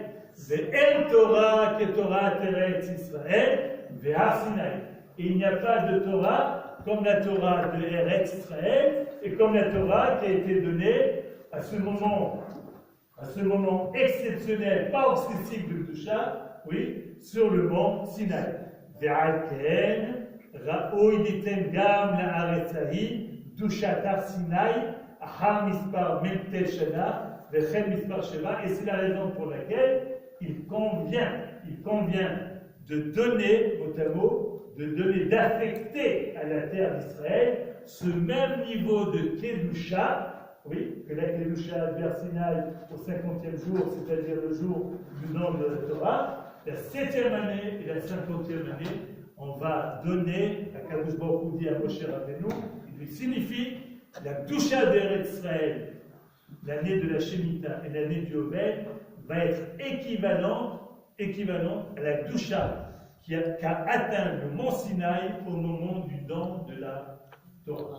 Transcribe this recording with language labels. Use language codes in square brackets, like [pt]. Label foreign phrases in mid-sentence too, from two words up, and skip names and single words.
[he] ואין תורה כתורת ארץ ישראל, והר סיני. [fr] Et il n'y a pas de Torah comme la Torah de Eretz Israël et comme la Torah qui a été donnée à ce moment exceptionnel, paroxystique de Kedusha, oui, sur le mont Sinaï. [he] ועל כן ראוי ליתן גם לארץ ההיא קדושת הר סיני אחר מספר ממטל שנה וכן מספר שבע. [fr] Et c'est la raison pour laquelle il convient de donner, mot à mot, d'affecter à la terre d'Israël ce même niveau de Kedusha, oui, que la Kedusha vers Sinaï au 50e jour, c'est-à-dire le jour du nom de la Torah, la 7e année et la 50e année, on va donner, à [he] קדוש ברוך הוא [fr] dit à Moshe Rabbeinu, il lui signifie la Kedusha d'Eretz Israël, l'année de la Shemitah et l'année du Yovel, va être équivalente à la Kedusha qu'a atteint le mont Sinaï au moment du don de la Torah.